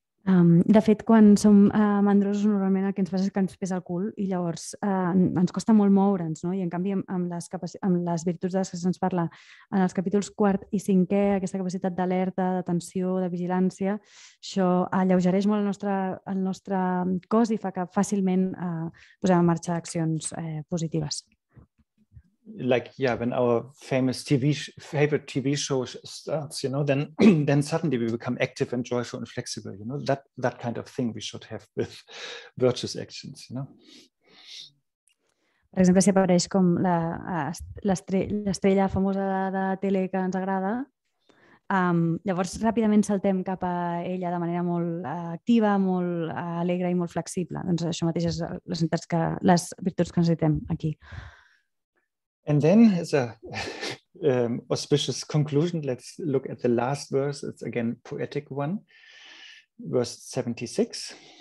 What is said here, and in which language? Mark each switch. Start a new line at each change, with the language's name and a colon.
Catalan: De fet, quan som mandrosos, normalment el que ens passa és que ens pesa el cul i llavors ens costa molt moure'ns, i en canvi amb les virtuts de les que se'ns parla en els capítols 4 i 5è, aquesta capacitat d'alerta, d'atenció, de vigilància, això alleugereix molt el nostre cos i fa que fàcilment posem en marxa accions positives.
English: Like when our favorite TV show starts, then suddenly we become active and joyful and flexible. That kind of thing we should have with virtuous actions.
Catalan: Per exemple, si apareix com l'estrella famosa de tele que ens agrada, llavors ràpidament saltem cap a ella de manera molt activa, molt alegre i molt flexible. Doncs això mateix és les virtuts que necessitem aquí.
English: And then, as a auspicious conclusion, let's look at the last verse. It's again poetic one, verse 76.